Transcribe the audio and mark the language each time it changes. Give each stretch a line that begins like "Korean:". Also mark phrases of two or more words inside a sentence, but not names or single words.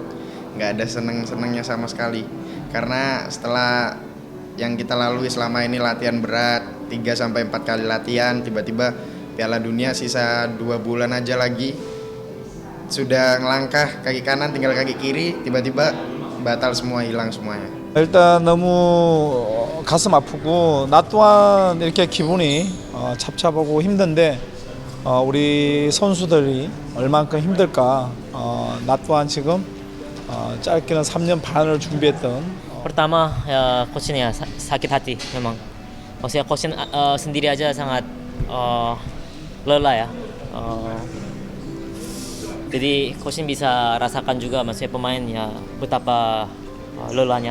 Indonesian: Nggak ada seneng-senengnya sama sekali. Karena setelah yang kita lalui selama ini latihan berat, 3-4 kali latihan, tiba-tiba Piala Dunia sisa 2 bulan aja lagi. Sudah ngelangkah kaki kanan tinggal kaki kiri, tiba-tiba batal semua, hilang semuanya.
Korean: 일단 너무 가슴 아프고 나 또한 이렇게 기분이 잡잡하고 힘든데 우리 선수들이 얼만큼 힘들까. 나 또한 지금 짧게는 3년 반을 준비했던
Indonesian: pertama ya coachnya sakit hati memang. Maksudnya coach sendiri aja sangat lelah ya. Jadi coach bisa rasakan juga maksudnya pemain ya betapa lelahnya.